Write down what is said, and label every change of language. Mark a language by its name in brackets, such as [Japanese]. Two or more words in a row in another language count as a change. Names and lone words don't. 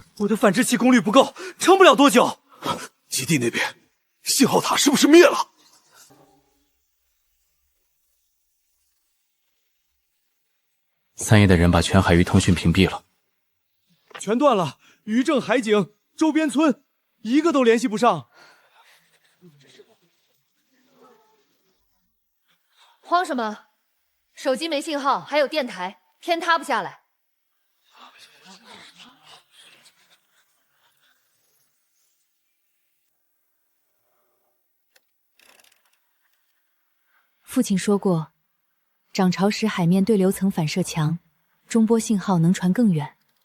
[Chinese] 我的反制器功率不夠，撐不了多久。基地那邊，信號塔是不是滅了？三葉的人把全海域通訊屏蔽了，全斷了。漁政、海警、周邊村，一個都聯繫不上。慌什麼？手機沒信號，還有電台，天塌不下來。父親說過，漲潮時海面對流層反射強，中波信號能傳更遠。